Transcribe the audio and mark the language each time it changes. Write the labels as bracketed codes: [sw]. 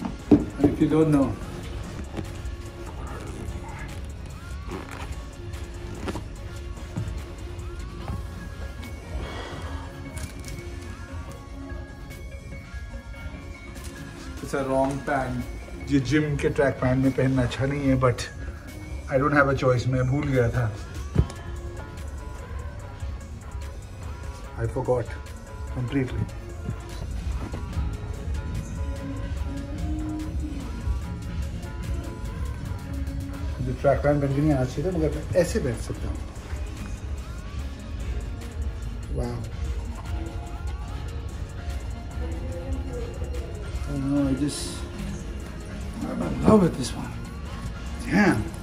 [en] And if you don't know, it's a wrong pant. [hi] ये gym के track pant में पहनना अच्छा नहीं है, [en] But I don't have a choice. [hi] मैं भूल गया था, [en] I forgot completely. [hi] जो ट्रैक पैंट पहन के नहीं आना चाहिए था, मगर मैं ऐसे बैठ सकता हूँ। [en] वाह, oh no, I'm in love with this one. Damn.